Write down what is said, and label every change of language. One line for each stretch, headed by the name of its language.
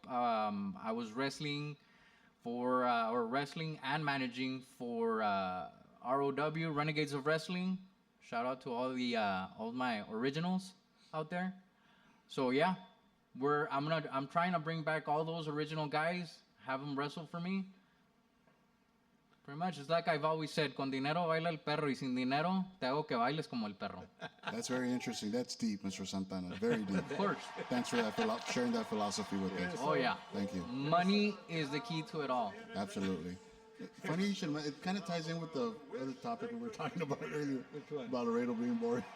English: I was wrestling wrestling and managing for ROW, Renegades of Wrestling. Shout out to all my originals out there. So yeah. I'm trying to bring back all those original guys, have them wrestle for me. Pretty much, it's like I've always said,
Spanish: con dinero baila el perro
English: y sin dinero te hago que bailes como el perro. That's very interesting. That's deep, Mr. Santana. Very deep. Of course. Thanks for that sharing that philosophy with us. Oh yeah. Thank you. Money is the key to it all. Absolutely. Funny you should. It kind of ties in with the other topic we were talking about earlier. Which one? About Laredo being boring.